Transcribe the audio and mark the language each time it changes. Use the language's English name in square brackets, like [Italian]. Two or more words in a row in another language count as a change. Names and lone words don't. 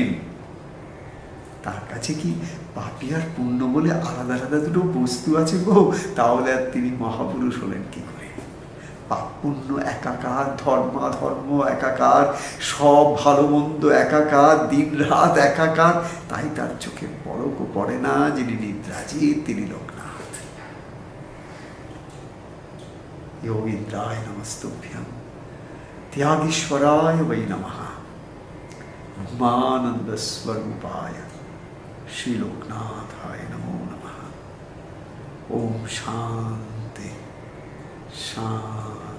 [Bangla] তার কাছে কি পাপী আর পুণ্য বলে আলাদা আলাদা দুটো বস্তু আছে গো? তাহলে আর তিনি মহাপুরুষ হলেন কি করে? পাপ পুণ্য একাকার, ধর্মাধর্ম একাকার, সব ভালো মন্দ একাকার, দিন রাত একাকার। তাই তার চোখে পলকও পড়ে না। যিনি নিদ্রাজিৎ তিনি লোকনাথ। [Sanskrit] योगीन्द्राय नमस्तुभ्यं, त्यागीश्वराय वै नमः, ब्रह्मानंद स्वरूपाय श्री लोकनाथाय नमो नमः। ओम शांति शांति।